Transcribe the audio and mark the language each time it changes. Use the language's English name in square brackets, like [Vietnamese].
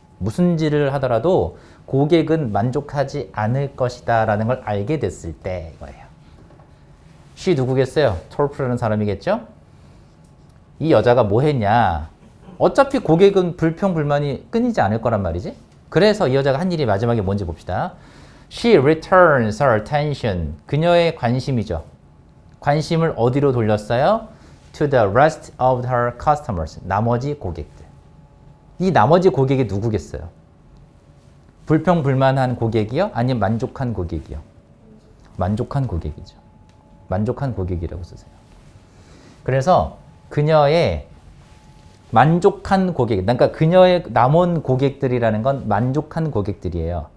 [Korean] 무슨 일을 하더라도 고객은 만족하지 않을 것이다 라는 걸 알게 됐을 때 이거예요. she 누구겠어요? 톨프라는 사람이겠죠? 이 여자가 뭐 했냐? 어차피 고객은 불평 불만이 끊이지 않을 거란 말이지. 그래서 이 여자가 한 일이 마지막에 뭔지 봅시다. [English] She returns her attention. [Korean] 그녀의 관심이죠. 관심을 어디로 돌렸어요? [English] To the rest of her customers. [Korean] 나머지 고객들. 이 나머지 고객이 누구겠어요? 불평 불만한 고객이요? 아니면 만족한 고객이요? 만족한 고객이죠. 만족한 고객이라고 쓰세요. 그래서 그녀의 만족한 고객, 그러니까 그녀의 남은 고객들이라는 건 만족한 고객들이에요.